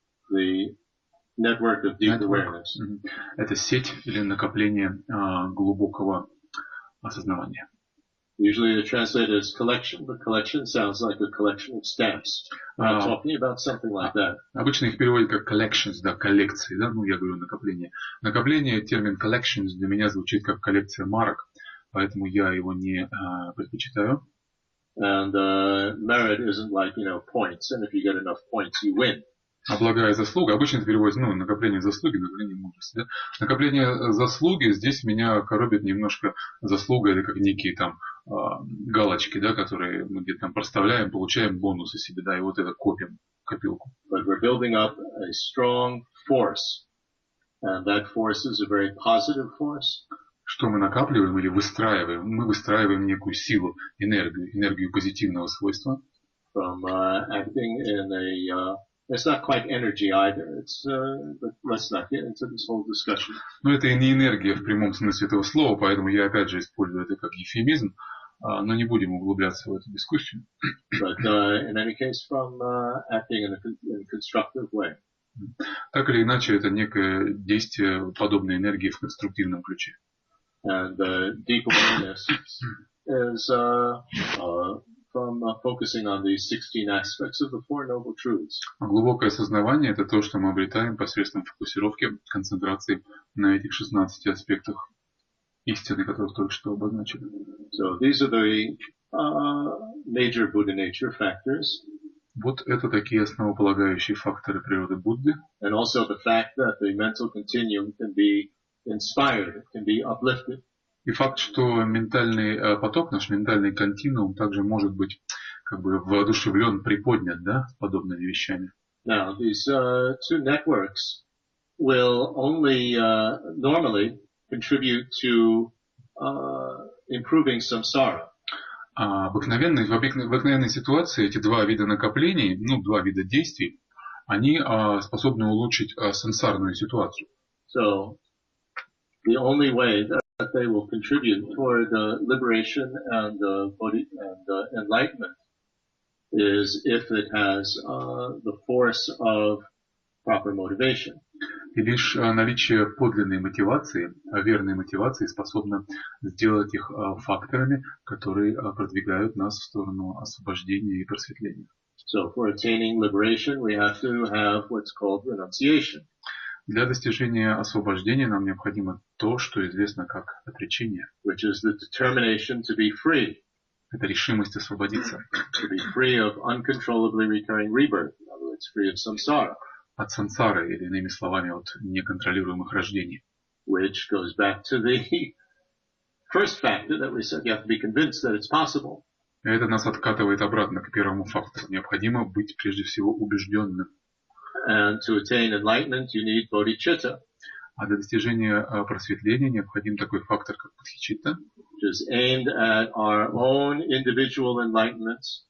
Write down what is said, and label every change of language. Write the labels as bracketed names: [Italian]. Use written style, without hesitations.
[English] The network of deep awareness. [Russian] Это сеть или накопление глубокого осознавания. [English] Usually they translate it as collection, but collection sounds like a collection of stamps. We're not talking about something like that. [Russian] Обычно их переводят как collections, да, коллекции, да, ну я говорю накопление. Накопление, термин collections для меня звучит как коллекция марок, поэтому я его не предпочитаю. [English] And merit isn't like, points, and if you get enough points, you win. [Russian] А благая заслуга, обычно это переводится, накопление заслуги, накопление мудрости. Да? Накопление заслуги, здесь меня коробит немножко заслуга, это как некие там галочки, да, которые мы где-то там проставляем, получаем бонусы себе, да, и вот это копим в копилку. [English] But we're building up a strong force, and that force is a very positive force. [Russian] Что мы накапливаем или выстраиваем? Мы выстраиваем некую силу, энергию позитивного свойства. [English] From acting in a it's not quite energy either. It's but let's not get into this whole discussion. [Russian] Но это и не энергия в прямом смысле этого слова, поэтому я опять же использую это как эвфемизм, но не будем углубляться в эту дискуссию. [English] But in any case, from acting in a constructive way. [Russian] Так или иначе, это некое действие подобной энергии в конструктивном ключе. [English] And deep awareness is from focusing on these 16 aspects of the Four Noble Truths. [Russian] Глубокое осознавание – это то, что мы обретаем посредством фокусировки, концентрации на этих 16 аспектах истины, которых только что обозначили. [English] So these are the major Buddha nature factors. [Russian] Вот это такие основополагающие факторы природы Будды. [English] And also the fact that the mental continuum can be inspired, it can be uplifted. [Russian] И факт, что ментальный поток, наш ментальный континуум также может быть как бы воодушевлен, приподнят, да, подобными вещами. [English] Now, these two networks will only normally contribute to improving samsara. [Russian] В обыкновенной ситуации эти два вида накоплений, два вида действий, они способны улучшить сансарную ситуацию. [English] So, the only way that they will contribute toward liberation and enlightenment is if it has the force of proper motivation. [Russian] И лишь наличие подлинной мотивации, верной мотивации способно сделать их факторами, которые продвигают нас в сторону освобождения и просветления. [English] So for attaining liberation, we have to have what's called renunciation. [Russian] Для достижения освобождения нам необходимо то, что известно как отречение. [English] Which is the determination to be free. [Russian] Это решимость освободиться. [English] To be free of uncontrollably recurring rebirth. In other words, free of samsara. [Russian] От сансары, или иными словами, от неконтролируемых рождений. [English] Which goes back to the first factor that we said you have to be convinced that it's possible. [Russian] Это нас откатывает обратно к первому фактору. Необходимо быть прежде всего убежденным. [English] And to attain enlightenment, you need bodhicitta. [Russian] А для достижения просветления необходим такой фактор, как бодхичитта. [English] Which is aimed at our own individual enlightenment.